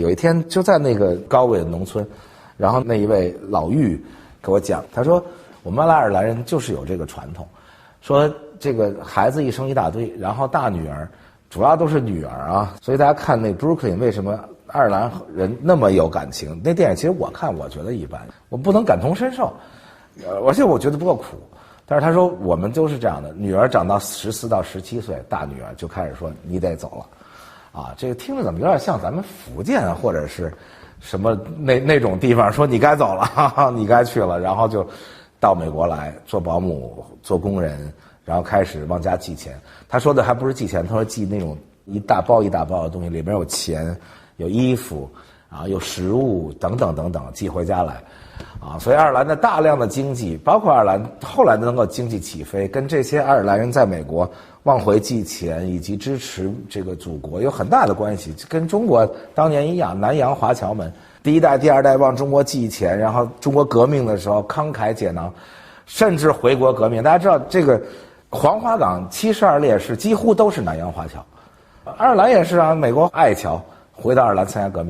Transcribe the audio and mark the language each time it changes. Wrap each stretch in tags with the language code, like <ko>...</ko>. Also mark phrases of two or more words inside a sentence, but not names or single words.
<zh>有一天就在那個高緯的農村，然後那一位老嫗給我講，他說我們愛爾蘭人就是有這個傳統，說這個孩子一生一大堆，然後大女兒主要都是女兒啊，所以大家看那 Brooklyn 為什麼愛爾蘭人那麼有感情？那電影其實我看我覺得一般，我不能感同身受，而且我覺得不夠苦。但是他說我們都是這樣的，女兒長到14到17歲，大女兒就開始說你得走了，啊，这個聽着怎麼有點像咱們福建或者是什麼那種地方，說你該走了，哈哈，你該去了，然後就到美國來做保姆、做工人，然後開始往家寄錢。他說的還不是寄錢，他說寄那種一大包一大包的東西，裡面有錢、有衣服啊、有食物等等等等，寄回家来。啊，所以爱爾蘭的大量的经济，包括爱尔蘭后来能夠經濟起飛，跟這些愛爾蘭人在美國往回寄錢以及支持這個祖國有很大的關係。跟中國當年一樣，南洋華僑們第一代、第二代往中國寄錢，然後中國革命的時候慷慨解囊，甚至回國革命。大家知道，這個黃花崗72烈士幾乎都是南洋華僑，愛爾蘭也是啊，美國愛僑回到愛爾蘭參加革命。</zh>